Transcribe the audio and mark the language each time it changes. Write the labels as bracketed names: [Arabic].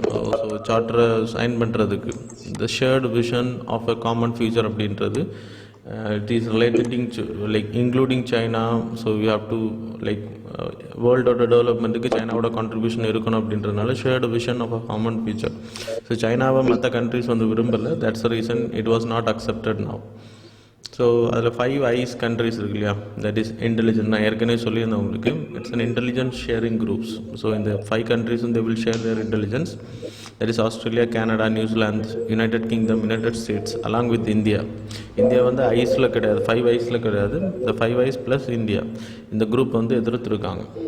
[English] So charter sign [Tamil] பண்ணுறதுக்கு [English] the shared vision of a common future [Tamil] அப்படின்றது [English] it is relating to like including China. So we have to like world development க்கு China ஓட contribution [Tamil] இருக்கணும் அப்படின்றதுனால [English] shared vision of a common future. [Tamil] So Chinaவை மற்ற countries வந்து விரும்பல. [English] That's the reason it was not accepted now. So [Tamil] அதில் [English] 5 eyes countries [Tamil] இருக்கு இல்லையா, [English] That is intelligent. [Tamil] நான் ஏற்கனவே சொல்லியிருந்தேன் உங்களுக்கு, [English] It's an intelligence sharing groups. So [Tamil] இந்த [English] 5 கண்ட்ரிஸும் they will share their intelligence. That is Australia, Canada, New Zealand, United Kingdom, United States along with India. [Tamil] India வந்து ஐஸில் கிடையாது, 5 ஐஸில் கிடையாது. இந்த 5 ஐஸ் ப்ளஸ் இந்தியா இந்த குரூப் வந்து எதிர்த்துருக்காங்க.